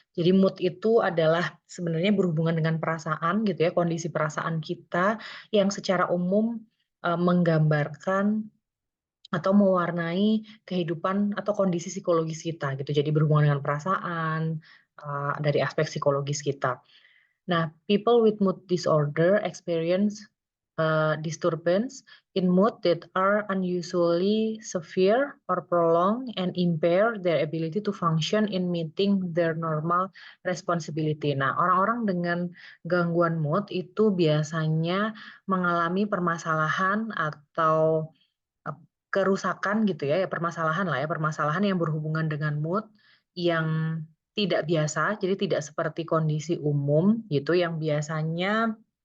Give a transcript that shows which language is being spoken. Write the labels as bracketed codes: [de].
[id] Jadi mood itu adalah sebenarnya berhubungan dengan perasaan gitu ya, kondisi perasaan kita yang secara umum menggambarkan atau mewarnai kehidupan atau kondisi psikologis kita gitu. Jadi berhubungan dengan perasaan dari aspek psikologis kita. [en] Nah, people with mood disorder experience disturbance in mood that are unusually severe or prolonged and impair their ability to function in meeting their normal responsibility. [id] Nah, orang-orang dengan gangguan mood itu biasanya mengalami permasalahan atau eh, kerusakan gitu ya, ya permasalahan lah ya, permasalahan yang berhubungan dengan mood yang tidak biasa, jadi tidak seperti kondisi umum gitu yang biasanya